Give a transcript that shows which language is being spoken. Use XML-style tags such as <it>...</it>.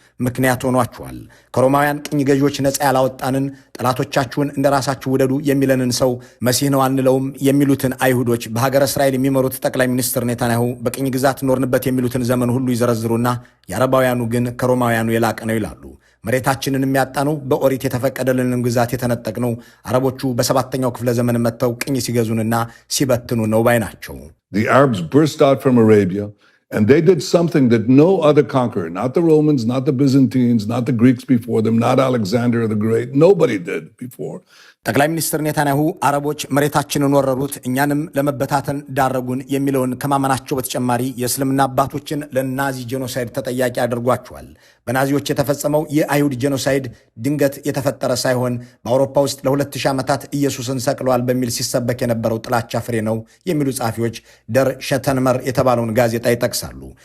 <am>ምክንያት ሆኗቸዋል። ከሮማውያን ቅኝ ገዢዎች ነፃ ያላወጣንን ጠላቶቻችሁን እንደ ራሳችሁ ውደዱ የሚለንን ሰው መሲህ ነው አንለውም የሚሉትን አይሁዶች በሀገረ እስራኤል የሚመሩት ጠቅላይ ሚኒስትር ኔታንያሁ በቅኝ ግዛት ኖርንበት የሚሉትን ዘመን ሁሉ ይዘረዝሩና የአረባውያኑ ግን ከሮማውያኑ የላቀ ነው ይላሉ። መሬታችንን የሚያጣነው በኦሪት የተፈቀደልንን ግዛት የተነጠቅነው አረቦቹ በሰባተኛው ክፍለ ዘመን መጥተው ቅኝ ሲገዙንና ሲበትኑ ነው ባይ ናቸው።</am> <en>The Arabs burst out from Arabia And they did something that no other conqueror, not the Romans, not the Byzantines, not the Greeks before them, not Alexander the Great, nobody did before.</en> <am>ጠቅላይ ሚኒስትር ኔታንያሁ አረቦች መሬታችንን ወረሩት እኛንም ለመበታተን ዳረጉን የሚለውን ከማመናቸው በተጨማሪ የእስልምና አባቶችን ለናዚ ጄኖሳይድ ተጠያቂ አድርጓቸዋል። በናዚዎች የተፈጸመው የአይሁድ ጄኖሳይድ ድንገት የተፈጠረ ሳይሆን በአውሮፓ ውስጥ ለ2000 ዓመታት ኢየሱስን ሰቅለዋል በሚል ሲሰበክ የነበረው ጥላቻ ፍሬ ነው የሚሉ ጻፊዎች ደር ሸተንመር የተባለውን ጋዜጣ ይጠቅሳሉ።</am>